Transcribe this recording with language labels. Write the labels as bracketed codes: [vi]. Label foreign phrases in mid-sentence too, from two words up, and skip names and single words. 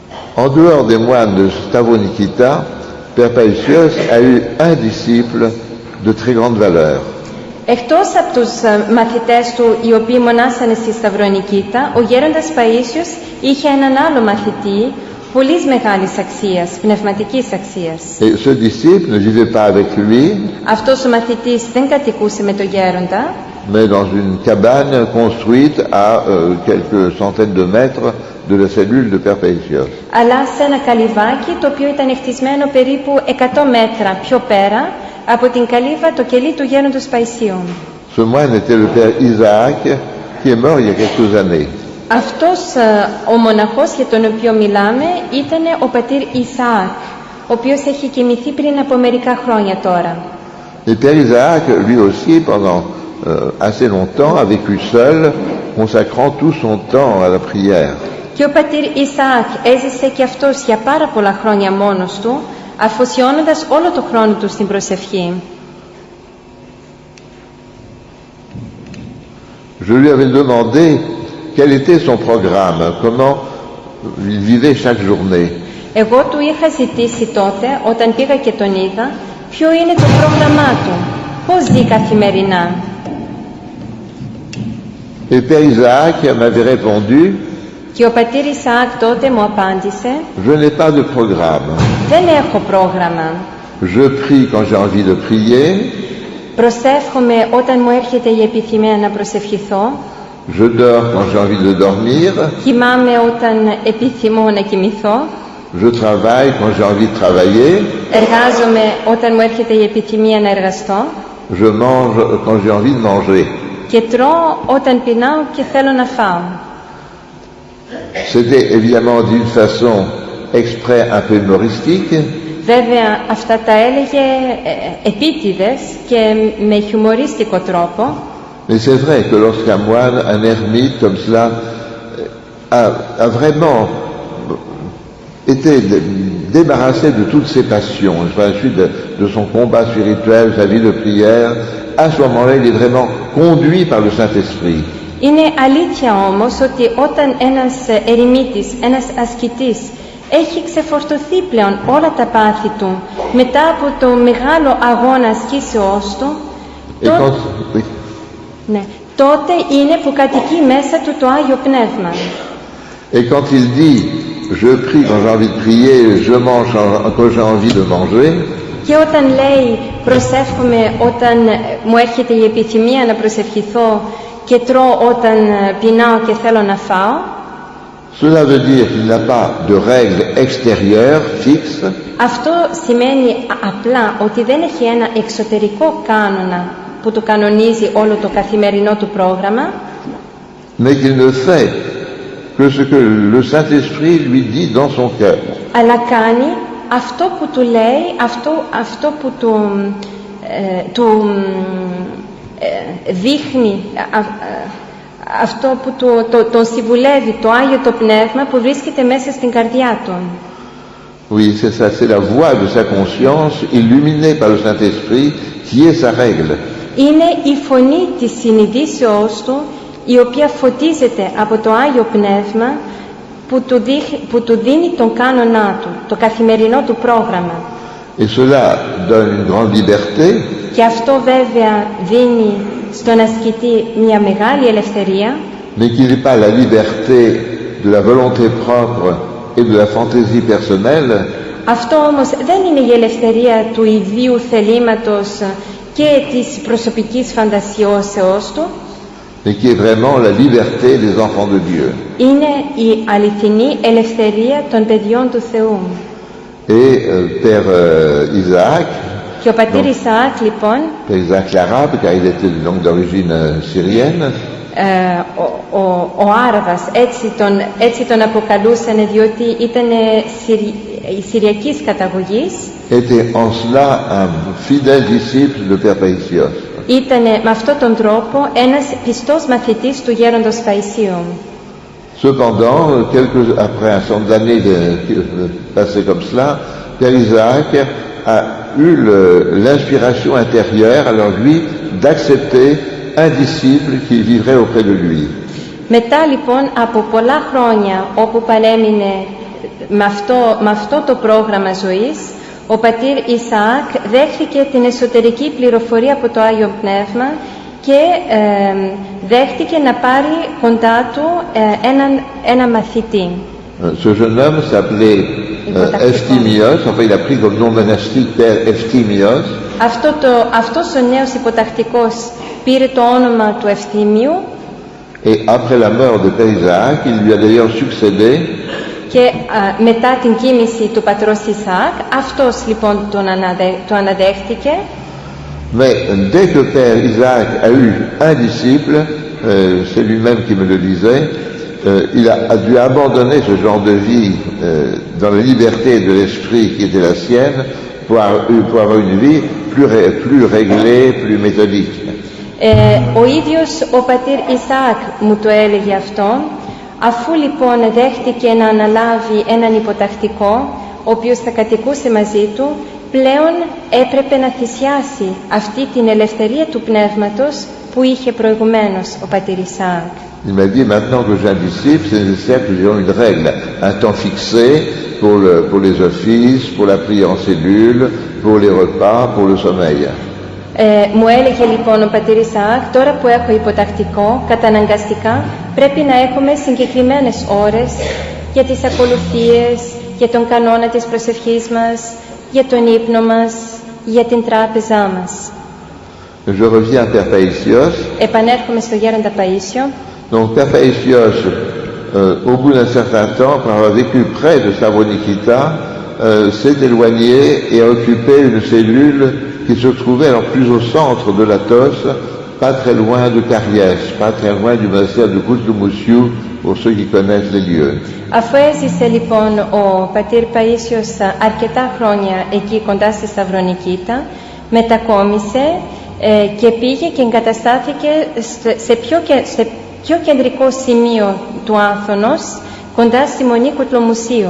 [fr] En dehors des moines de Stavonikita, Père Paisios a eu un disciple de très grande valeur. [el] Εκτός από τους μαθητές του, οι οποίοι μονάσανε στη Σταυρονικήτα, ο γέροντας Παΐσιος είχε έναν άλλο μαθητή, πολύ μεγάλης αξίας, πνευματικής αξίας. [fr] Et ce disciple ne vivait pas avec lui, [el] Αυτός ο μαθητής δεν κατοικούσε με τον γέροντα, [fr] mais dans une cabane construite à quelques centaines de mètres de la cellule de Père Paisios. [el] αλλά σε ένα καλυβάκι το οποίο ήταν χτισμένο περίπου 100 μέτρα πιο πέρα από την καλύβα, το κελί του γέροντος Παϊσίου. [fr] Ce moine était le Père Isaac, qui est mort il y a quelques années. [el] Αυτός ο μοναχός για τον οποίο μιλάμε ήταν ο πατήρ Ισαάκ, ο οποίος έχει κοιμηθεί πριν από μερικά χρόνια τώρα. [fr] Et Père Isaac, lui aussi, pendant assez longtemps, a vécu seul, consacrant tout son temps à la prière. [el] Και ο πατήρ Ισαάκ έζησε και αυτός για πάρα πολλά χρόνια μόνος του, αφοσιώνοντας όλο το χρόνο του στην προσευχή. [fr] Je lui avais demandé quel était son programme, comment il vivait chaque journée. [el] Εγώ του είχα ζητήσει τότε, όταν πήγα και τον είδα, ποιο είναι το πρόγραμμά του, πώς ζει καθημερινά. [fr] Et Père Isaac m'avait répondu, [el] Και ο πατήρ Ισαάκ τότε μου απάντησε, [fr] je n'ai pas de programme. [el] δεν έχω πρόγραμμα. [fr] Je prie quand j'ai envie de prier, [el] Προσεύχομαι όταν μου έρχεται η επιθυμία να προσευχηθώ, [fr] je dors quand j'ai envie de dormir, [el] κοιμάμαι όταν επιθυμώ να κοιμηθώ, [fr] je travaille quand j'ai envie de travailler, [el] εργάζομαι όταν μου έρχεται η επιθυμία να εργαστώ [fr] je mange quand j'ai envie de manger. [el] και τρώω όταν πεινάω και θέλω να φάω. [fr] C'était évidemment d'une façon exprès un peu humoristique, [el] Βέβαια αυτά τα έλεγε επίτηδες και με χιουμορίστικο τρόπο, [fr] mais c'est vrai que lorsqu'un moine, un ermite comme cela, a vraiment été débarrassé de toutes ses passions, à la suite de son combat spirituel, sa vie de prière, à ce moment-là, il est vraiment conduit par le Saint-Esprit. [el] Είναι αλήθεια όμως ότι όταν ένας ερημίτης, ένας ασκητής έχει ξεφορτωθεί πλέον όλα τα πάθη του μετά από το μεγάλο αγώνα ασκήσεώς του, τότε είναι που κατοικεί μέσα του το Άγιο Πνεύμα. [fr] Et quand il dit « je prie quand j'ai envie de prier, je mange quand j'ai envie de manger », [el] και όταν λέει προσεύχομαι όταν μου έρχεται η επιθυμία να προσευχηθώ και τρώω όταν πεινάω και θέλω να φάω, [fr] cela veut dire qu'il n'a pas de règles extérieures fixes, [el] αυτό σημαίνει απλά ότι δεν έχει ένα εξωτερικό κανόνα που του κανονίζει όλο το καθημερινό του πρόγραμμα, [fr] mais qu'il ne fait que ce que le Saint-Esprit lui dit dans son cœur. [el] Αλλά κάνει αυτό που του λέει, αυτό που του δείχνει, αυτό που τον συμβουλεύει το Άγιο το Πνεύμα που βρίσκεται μέσα στην καρδιά του. [fr] Oui, c'est ça, c'est la voix de sa conscience illuminée par le Saint-Esprit qui est sa règle. [el] Είναι η φωνή της συνειδήσεώς του, η οποία φωτίζεται από το Άγιο Πνεύμα που του δίνει τον κάνονά του, το καθημερινό του πρόγραμμα. [fr] Et cela donne une grande liberté, [el] Και αυτό βέβαια δίνει στον ασκητή μια μεγάλη ελευθερία, [fr] mais qui n'est pas la liberté de la volonté propre et de la fantaisie personnelle, [el] αυτό όμως δεν είναι η ελευθερία του ιδίου θελήματος και της προσωπικής φαντασιώσεως του, [fr] mais qui est vraiment la liberté des enfants de Dieu. [el] είναι η αληθινή ελευθερία των παιδιών του Θεού. [fr] Et Père Isaac, [el] Και ο πατήρ Ισαάκ λοιπόν, [fr] Père Isaac l'arabe, car il était donc d'origine syrienne, [el] ο Άραβας, έτσι τον αποκαλούσαν διότι ήταν συριακής καταγωγής, [fr] était en cela un fidèle disciple de Père Paisios. [el] ήταν με αυτόν τον τρόπο ένας πιστός μαθητής του γέροντος Παϊσίου. [fr] Cependant, après un certain nombre d'années passées comme cela, Père Isaac a eu l'inspiration intérieure, alors lui, d'accepter un disciple qui vivrait auprès de lui. [el] Μετά λοιπόν από πολλά χρόνια όπου παρέμεινε με αυτό το πρόγραμμα ζωής, ο πατήρ Ισαάκ δέχτηκε την εσωτερική πληροφορία από το Άγιο Πνεύμα και δέχτηκε να πάρει κοντά του ένα μαθητή. [fr] Ce jeune homme s'appelait Ευτίμιος, enfin il a pris comme nom monastique Père Ευτίμιος. [el] Αυτός ο νέος υποτακτικός πήρε το όνομα του Ευθύμιου. [fr] Et après la mort de Père Isaac, il lui a d'ailleurs succédé. [el] Και μετά την κοίμηση του πατρός Ισαάκ, αυτός λοιπόν το αναδέχτηκε. [fr] Mais dès que Père Isaac a eu un disciple, c'est lui-même qui me le disait, il a dû abandonner ce genre de vie dans la liberté de l'esprit qui était la sienne pour avoir une vie plus réglée, plus méthodique. [el] Ο ίδιος ο πατήρ Ισαάκ μου το έλεγε αυτό, αφού λοιπόν δέχτηκε να αναλάβει έναν υποτακτικό, ο οποίος θα κατοικούσε μαζί του, πλέον έπρεπε να θυσιάσει αυτή την ελευθερία του πνεύματος που είχε προηγουμένως ο πατήρ Ισαάκ. [fr] Il m'a dit, maintenant que j'ai un disciple, c'est nécessaire que j'ai une règle, un temps fixé pour les offices, pour la prière en cellule, pour les repas, pour le sommeil. [el] Μου έλεγε λοιπόν ο πατήρ Ισαάκ, τώρα που έχω υποτακτικό, καταναγκαστικά πρέπει να έχουμε συγκεκριμένες ώρες για τις ακολουθίες, για τον κανόνα της προσευχής μας, για τον ύπνο μας, για την τράπεζά μας. [fr] Je reviens à Père Païsios. [el] Επανέρχομαι στο Γέροντα Παΐσιο. [fr] Donc Père Païsios, au bout d'un certain temps, après avoir vécu près de Savronikita, s'est éloigné et a occupé une cellule qui se trouvait alors plus au centre de l'Athos, pas très loin de Kariès, pas très loin du monastère de Koutlumoussiou, pour ceux qui connaissent les lieux. [el] Αφού έζησε λοιπόν ο πατήρ Παΐσιος αρκετά χρόνια εκεί κοντά στη Σταυρονικήτα, μετακόμισε και πήγε και εγκαταστάθηκε σε πιο κεντρικό σημείο του Άθωνος, κοντά στη Μονή Κουτλομουσίου.